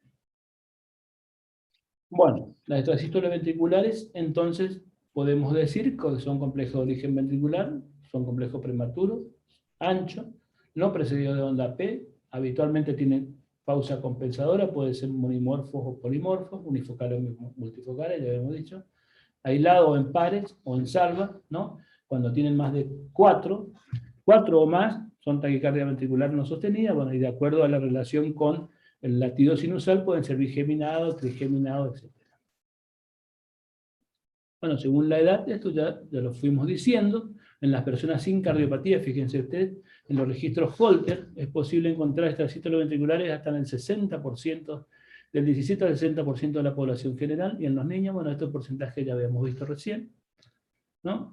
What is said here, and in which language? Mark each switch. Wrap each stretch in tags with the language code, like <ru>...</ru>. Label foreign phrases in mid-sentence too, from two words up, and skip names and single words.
<es>Bueno, las extrasístoles ventriculares, entonces, podemos decir que son complejos de origen ventricular, son complejos prematuros, anchos, no precedidos de onda P, habitualmente tienen pausa compensadora, puede ser monimorfos o polimorfos, unifocales o multifocales, ya habíamos dicho, aislados o en pares o en salva, ¿no? Cuando tienen más de 4 o más, son taquicardia ventricular no sostenida, bueno, y de acuerdo a la relación con el latido sinusal pueden ser bigeminados, trigeminados, etc. Bueno, según la edad, esto ya lo fuimos diciendo, en las personas sin cardiopatía, fíjense ustedes, en los registros Holter es posible encontrar extrasístoles ventriculares hasta en el 60%, del 17 al 60% de la población general, y en los niños, bueno, estos porcentajes ya habíamos visto recién, ¿no?</es>